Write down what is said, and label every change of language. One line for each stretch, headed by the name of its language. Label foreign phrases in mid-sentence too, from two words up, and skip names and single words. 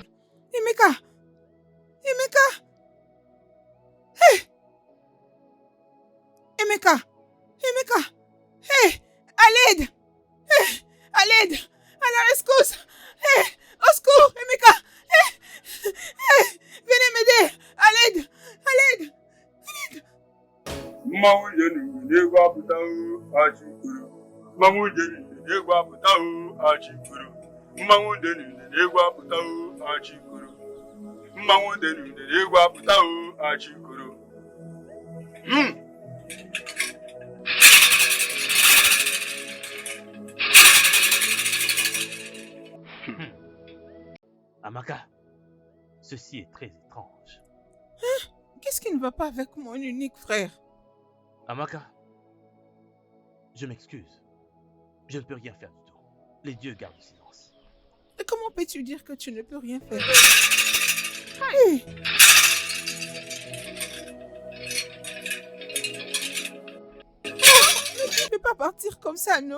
French: Emeka? Emeka? Emeka? Emeka? À l'aide! À l'aide! À la rescousse! Au secours, Emeka! Venez m'aider! À l'aide! À l'aide!
Igbo: Mmanwụ jenu n'egwu apụta achịkwuru. Mmanwụ jenu n'egwu apụta achịkwuru. Mmanwụ jenu n'egwu apụta achịkwuru. Mmanwụ jenu n'egwu apụta achịkwuru.
French: Amaka, ceci est très étrange. Qu'est-ce qui ne va pas avec mon unique frère? Amaka, je m'excuse. Je ne peux rien faire du tout. Les dieux gardent le silence. Et comment peux-tu dire que tu ne peux rien faire? Mais tu ne peux pas partir comme ça, non?